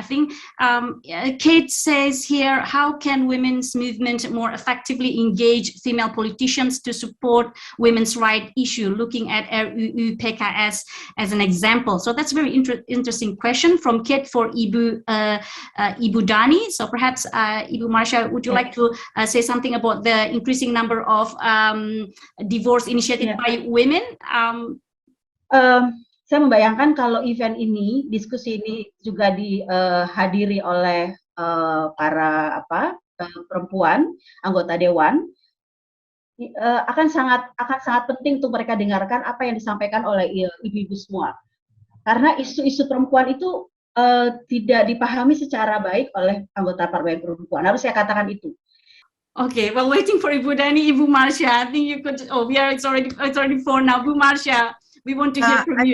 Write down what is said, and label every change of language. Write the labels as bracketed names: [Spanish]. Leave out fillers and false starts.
[English] I think Kate says here, how can women's movement more effectively engage female politicians to support women's rights issue, looking at RUU PKS as an example? So that's a very interesting question from Kate for Ibu Dani. So perhaps Ibu Marsha, would you like to say something about the increasing number of divorce initiated by women? [Indonesian] Saya membayangkan kalau event ini, diskusi ini juga dihadiri oleh para perempuan anggota dewan, akan sangat penting untuk mereka dengarkan apa yang disampaikan oleh ibu-ibu semua, karena isu-isu perempuan itu tidak dipahami secara baik oleh anggota parlemen perempuan. Harus saya katakan itu. [English] Okay, well, waiting for Ibu Dani, Ibu Marsha. I think you could. Oh, it's already 4 now. Ibu Marsha, we want to hear from you.